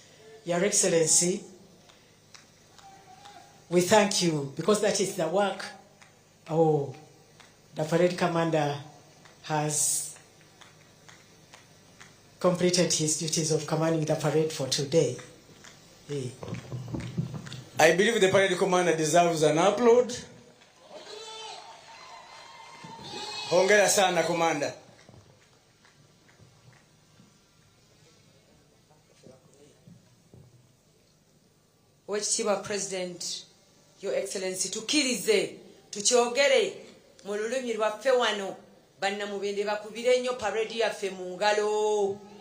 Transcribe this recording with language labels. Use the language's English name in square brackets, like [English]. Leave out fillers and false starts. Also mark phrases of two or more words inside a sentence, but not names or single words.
[English] Your Excellency, we thank you because that is the work the parade commander has completed his duties of commanding the parade for today. Hey. I believe the parade commander deserves an upload. [Swahili] Hongera sana, [English] Commander. [Ganda] Oweekitiibwa President, [English] Your Excellency, [Ganda] tukirize tukyogere mu lulimi lwaffe wano bannamubende bakubire ennyo parade yaffe mu ngalo.